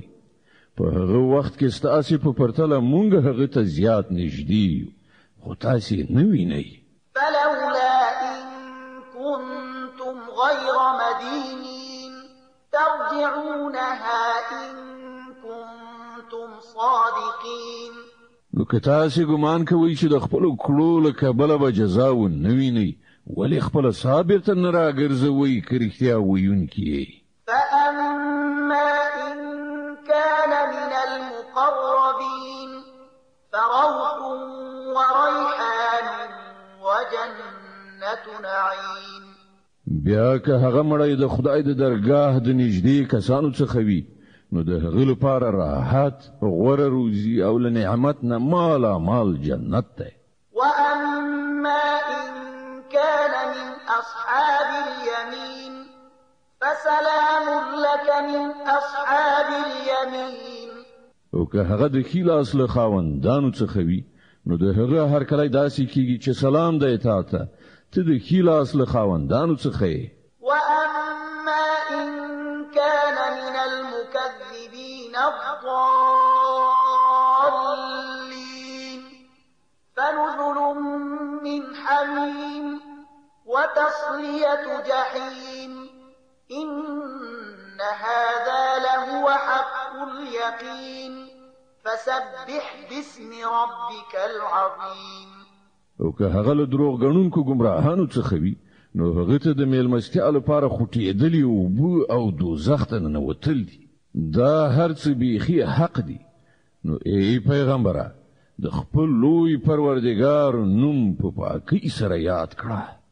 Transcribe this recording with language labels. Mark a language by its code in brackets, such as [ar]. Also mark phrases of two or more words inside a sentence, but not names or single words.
[ps] په هغه وخت کې ستاسې په پرتله مونږ هغه ته زیات نږدې یو خو تاسې نه وینئ. [ar] فلولا إن كنتم غير مدينين ترجعونها إن كنتم صادقين. [ps] نو که تاسې ګمان کوئ چې د خپلو کړو له کبله به جزا ونه وینئ ولې خپله ساه بیرته نه راګرځوئ که رښتیا ویونکي یې؟ [ar] فأما إن كان من المقربين فروح وريحان وجنة نعيم. [ps] بیا که هغه مړی د خدای د درګاه د نږدې کسانو څخه وي نو د هغه لپاره راحت غوره روزي او له نعمت نه مال جنت دی. [ar] وأما إن كان من أصحاب اليمين فسلام لك من أصحاب اليمين. [ps] او که هغه د ښي لاس له خاوندانو څخه وي نو د هغه هرکلی داسې کېږي چې سلام دی تا ته ته د ښي لاس له خاوندانو څخه یې. [ar] وأما إن كان من المكذبين الضالين فنزل من حميم وتصلية جحيم إن هذا لهو حق اليقين فسبح باسم ربك العظيم. [ps] او که هغه له دروغ غنونکو گمراهانو څخه وي نو هغه ته د میلمستیا لپاره خوټېدلی اوبه او دوزخ ته ننوتل دي. دا هر څه بیخي حق دي. نو ای پیغمبره د خپل لوی پروردګار نوم په پاکۍ سره یاد کړه.